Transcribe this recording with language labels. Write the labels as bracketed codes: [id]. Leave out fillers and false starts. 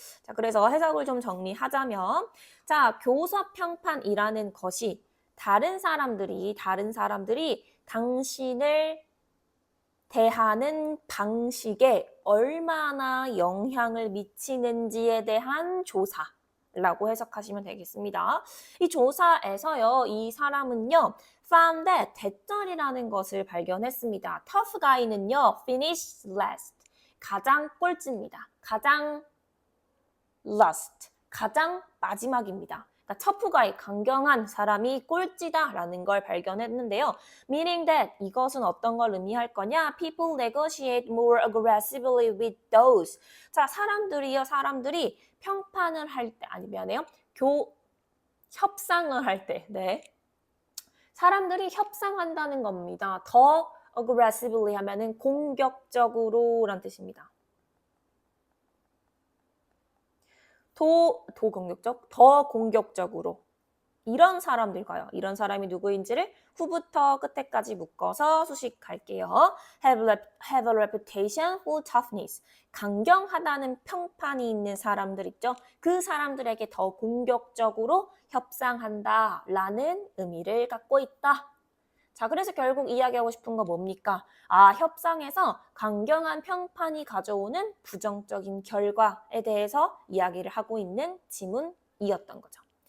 [ko] 자, 그래서 해석을 좀 정리하자면 자, 교사평판이라는 것이 다른 사람들이 당신을 대하는 방식에 얼마나 영향을 미치는지에 대한 조사라고 해석하시면 되겠습니다. 이 조사에서요, 이 사람은요, [en] found that [ko] 대절이라는 것을 발견했습니다. [en] tough guy는요, finish last, [ko] 가장 꼴찌입니다. 가장 last, 가장 마지막입니다. 그러니까 터프가이, 강경한 사람이 꼴찌다라는 걸 발견했는데요. [en] Meaning that [ko] 이것은 어떤 걸 의미할 거냐? [en] People negotiate more aggressively with those. [ko] 자, 사람들이 평판을 할 때, 아니면요, 협상을 할 때, 네. 사람들이 협상한다는 겁니다. 더 aggressively 하면은 공격적으로란 뜻입니다. 더 공격적으로. 이런 사람들과요. 이런 사람이 누구인지를 후부터 끝에까지 묶어서 수식할게요. [en] Have a reputation for toughness. [ko] 강경하다는 평판이 있는 사람들 있죠. 그 사람들에게 더 공격적으로 협상한다라는 의미를 갖고 있다. 자, 그래서 결국 이야기하고 싶은 거 뭡니까? 아, 협상에서 강경한 평판이 가져오는 부정적인 결과에 대해서 이야기를 하고 있는 지문이었던 거죠.